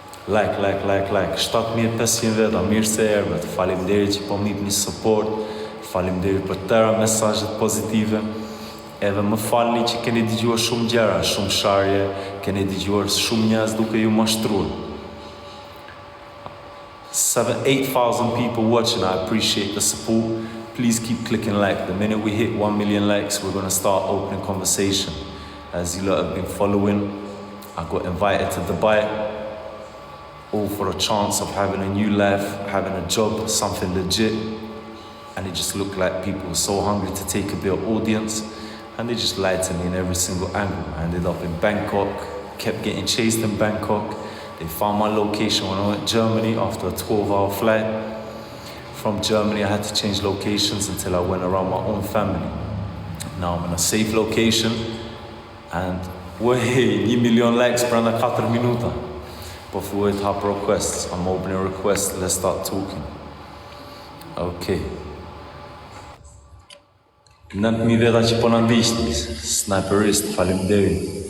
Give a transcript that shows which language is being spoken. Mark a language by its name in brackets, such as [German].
[Albanian] Like, 7.500 veta, mirë se erdhët. Faleminderit që po më jepni support, faleminderit për tëra mesazhet pozitive. Edhe më falni që keni dëgjuar shumë gjëra, shumë sharje, keni dëgjuar shumë njerëz duke ju mashtruar. [English] 8,000 people watching, I appreciate the support. Please keep clicking like. The minute we hit 1 million likes, we're gonna start opening conversation. As you lot have been following, I got invited to Dubai, all for a chance of having a new life, having a job, something legit. And it just looked like people were so hungry to take a bit of audience, and they just lied to me in every single angle. I ended up in Bangkok, kept getting chased in Bangkok. They found my location when I went to Germany after a 12-hour flight. From Germany, I had to change locations until I went around my own family. Now I'm in a safe location, and we're here, 1 million likes [Albanian] për në 4 minuta. Po thuaj të hap requests, [English] I'm opening requests, let's start talking. Okay. [Albanian] 9.000 veta që po në ndishtë, sniperist, faleminderit.